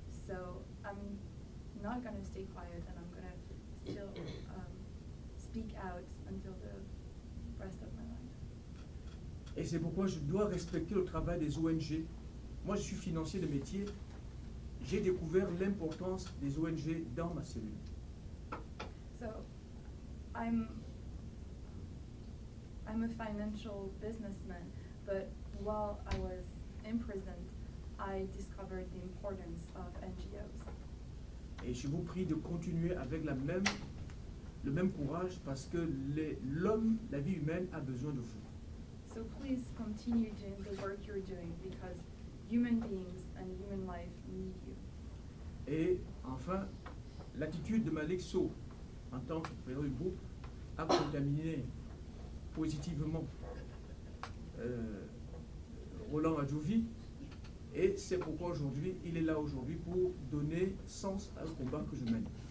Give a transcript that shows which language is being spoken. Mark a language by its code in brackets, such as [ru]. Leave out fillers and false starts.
[en] So I'm not going to stay quiet, and I'm going to still speak out until the rest of my life. [fr] Et c'est pourquoi je dois respecter le travail des ONG. Moi, je suis financier de métier. J'ai découvert l'importance des ONG dans ma cellule. [en] So, I'm a financial businessman, but while I was imprisoned, I discovered the importance of NGOs. [fr] Et je vous prie de continuer avec le même courage parce que l'homme, la vie humaine, a besoin de vous. [en] So please continue doing the work you're doing because human beings and human life need you. [fr] Et enfin, l'attitude de Malik Sow en tant que président du groupe a contaminé positivement Roland Adjouvi. Et c'est pourquoi aujourd'hui, il est là aujourd'hui pour donner sens à un combat que je mène.